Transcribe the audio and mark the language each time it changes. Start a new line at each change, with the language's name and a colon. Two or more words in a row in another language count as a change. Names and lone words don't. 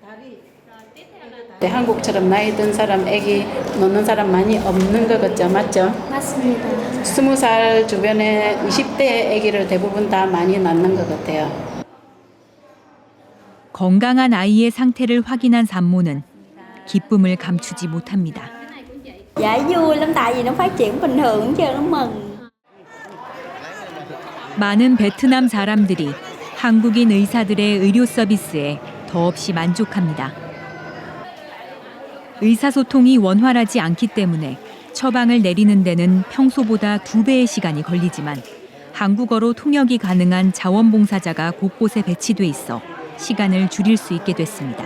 Korean: 한국처럼 나이 든 사람, 아기 놓는 사람 많이 없는 것 같죠, 맞죠? 맞습니다. 20살 주변에 20대 아기를 대부분 다 많이 낳는 것 같아요. 건강한 아이의 상태를 확인한 산모는 기쁨을 감추지 못합니다.
Vietnamese: Dạ vui lắm tại vì nó phát triển bình thường chứ nó mừng.
Korean: 많은 베트남 사람들이 한국인 의사들의 의료 서비스에 더없이 만족합니다. 의사소통이 원활하지 않기 때문에 처방을 내리는 데는 평소보다 2배의 시간이 걸리지만 한국어로 통역이 가능한 자원봉사자가 곳곳에 배치돼 있어 시간을 줄일 수 있게 됐습니다.